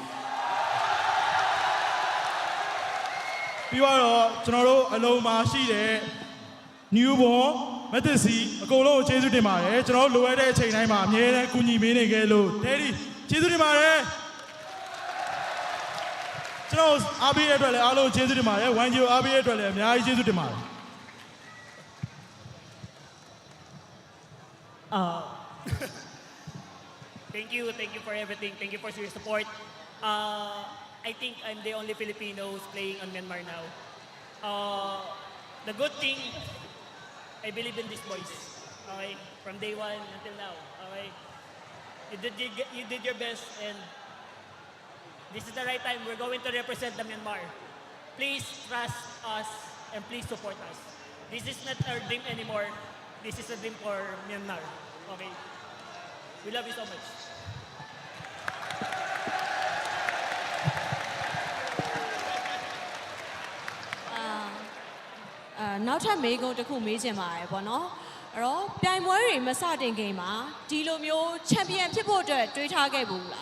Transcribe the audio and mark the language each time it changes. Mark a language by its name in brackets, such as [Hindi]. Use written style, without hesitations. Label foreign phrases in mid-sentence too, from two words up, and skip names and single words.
[Burmese] ပြီးတော့ကျွန်တော်တို့အလုံးမှာရှိတဲ့ newborn မသက်စီအကုန်လုံးကိုကျေးဇူးတင်ပါတယ်ကျွန်တော်တို့လိုအပ်တဲ့အချိန်တိုင်းမှာအမြဲတမ်းကူညီပေးနေခဲ့လို့ Daddy ကျေးဇူးတင်ပါတယ်ကျွန်တော်အားပေးရတဲ့အတွက်လည်းအားလုံးကျေးဇူးတင်ပါတယ် 1G အားပေးရတဲ့အတွက်လည်းအများကြီးကျေးဇူးတင်ပါတယ် [English] Thank you for everything. Thank you for your support. I think I'm the only Filipino who's playing on Myanmar now. The good thing, I believe in these boys. Okay, from day one until now. Okay, you did your best, and this is the right time. We're going to represent the Myanmar. Please trust us and please support us. This is not our dream anymore. This is a dream for Myanmar. Okay. We love you so much. [Burmese] နောက်ထပ်မေးခွန်းတစ်ခုမေးချင်ပါတယ်ပေါ့နော်အဲ့တော့ပြိုင်ပွဲတွေမစတင်ခင်မှာဒီလိုမျိုးချန်ပီယံဖြစ်ဖို့အတွက်တွေးထားခဲ့ဘူးလား